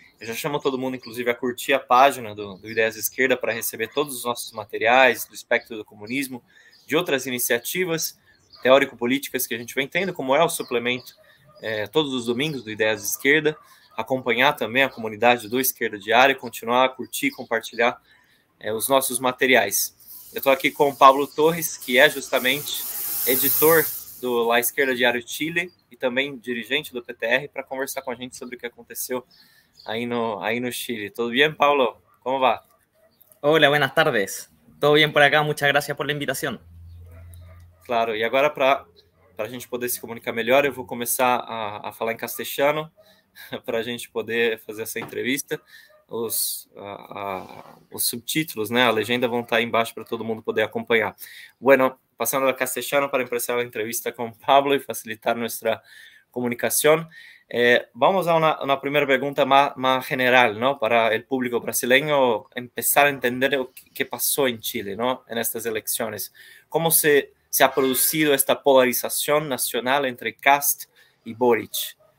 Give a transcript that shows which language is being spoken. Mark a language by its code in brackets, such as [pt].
[pt] Eu já chamo todo mundo, inclusive, a curtir a página do Ideias de Esquerda para receber todos os nossos materiais do espectro do comunismo, de outras iniciativas teórico-políticas que a gente vem tendo, como é o suplemento todos os domingos do Ideias de Esquerda, acompanhar também a comunidade do Esquerda Diária, continuar a curtir e compartilhar os nossos materiais. Eu estou aqui com o Pablo Torres, que é justamente editor do La Esquerda Diário Chile e também dirigente do PTR, para conversar com a gente sobre o que aconteceu aí no Chile. [es] ¿Todo bien, Pablo? ¿Cómo va? Hola, buenas tardes. Todo bien por acá, muchas gracias por la invitación. [pt] Claro, e agora para a gente poder se comunicar melhor, eu vou começar a falar em castelhano para a gente poder fazer essa entrevista. Os subtítulos, né, a legenda vão estar aí embaixo para todo mundo poder acompanhar. [es] Bueno, pasando al castellano para empezar la entrevista con Pablo y facilitar nuestra comunicación. Vamos a una primera pregunta más general, ¿no? Para el público brasileño empezar a entender qué pasó en Chile, ¿no? En estas elecciones. ¿Cómo se ha producido esta polarización nacional entre Kast y Boric?